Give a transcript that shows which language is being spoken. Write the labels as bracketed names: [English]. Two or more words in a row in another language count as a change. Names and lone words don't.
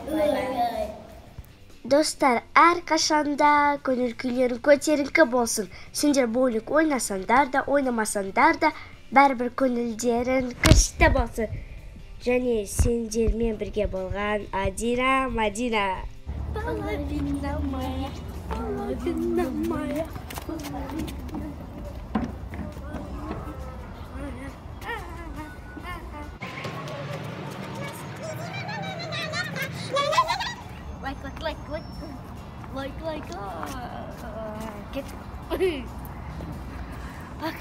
[Kazakh] Достар, әрқашанда көңіл күйлерің көтеріңкі болсын. Сендер боулинг ойнасаңдар да, ойнамасаңдар да, бәрібір көңілдерің күшті болсын. Және сендермен бірге болған Адина, Мадина. [Russian] Половина моя, половина моя. Лайк. [Kazakh] Кет. Пока.